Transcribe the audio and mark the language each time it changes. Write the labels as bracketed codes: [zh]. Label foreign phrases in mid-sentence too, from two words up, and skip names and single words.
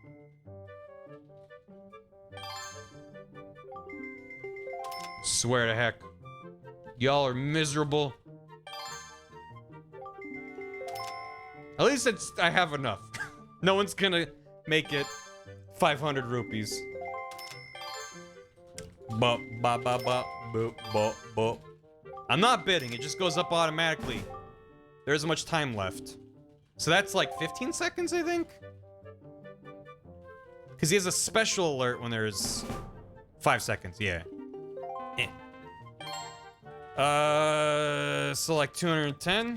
[en] Swear to heck. Y'all are miserable. At least I have enough. No one's gonna make it 500 rupees. Ba ba ba ba boop ba ba. I'm not bidding. It just goes up automatically. There isn't much time left. So that's like 15 seconds, I think? Because he has a special alert when there's 5 seconds, yeah. So like 210?